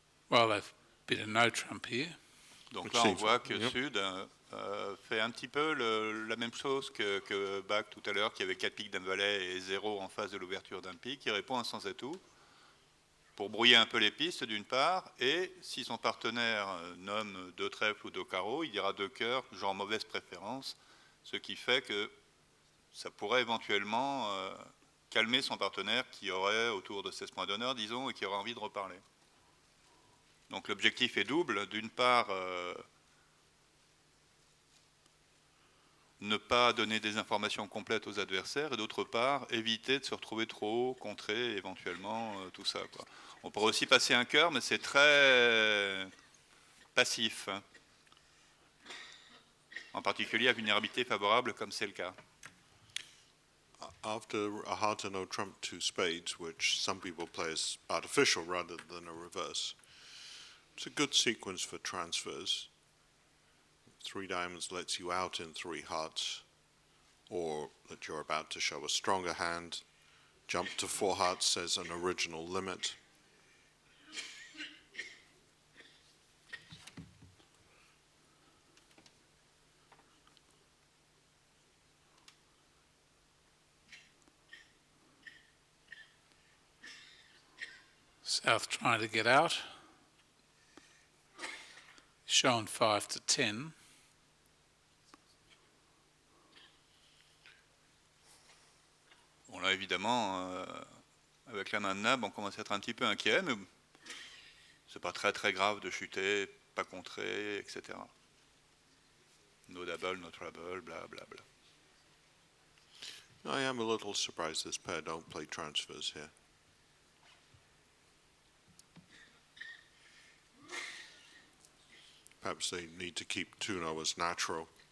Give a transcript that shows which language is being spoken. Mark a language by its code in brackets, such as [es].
[en] Well, they've bid a no trump here. [fr] Donc là, on voit que Sud fait un petit peu la même chose que Bac tout à l'heure, qui avait 4 piques d'un valet et 0 en face de l'ouverture d'un pique. Il répond un sans atout pour brouiller un peu les pistes d'une part, et si son partenaire nomme 2 trèfles ou 2 carreaux, il dira 2 cœurs, genre mauvaise préférence, ce qui fait que ça pourrait éventuellement calmer son partenaire qui aurait autour de 16 points d'honneur, disons, et qui aurait envie de reparler. Donc l'objectif est double. D'une part, ne pas donner des informations complètes aux adversaires, et d'autre part, éviter de se retrouver trop haut, contrer éventuellement tout ça, quoi. On pourrait aussi passer un cœur, mais c'est très passif, hein. En particulier à vulnérabilité favorable, comme c'est le cas. [en] After a heart and no trump 2 spades, which some people play as artificial rather than a reverse, it's a good sequence for transfers. 3 diamonds lets you out in 3 hearts, or that you're about to show a stronger hand. Jump to 4 hearts says an original limit. South trying to get out. Shown 5 to 10. [fr] Bon là évidemment, avec la main de nab, on commence à être un petit peu inquiet, mais c'est pas très grave de chuter, pas contrer, etc. [en] No double, no trouble, bla bla bla. I am a little surprised this pair don't play transfers here. Perhaps they need to keep Tuno as natural.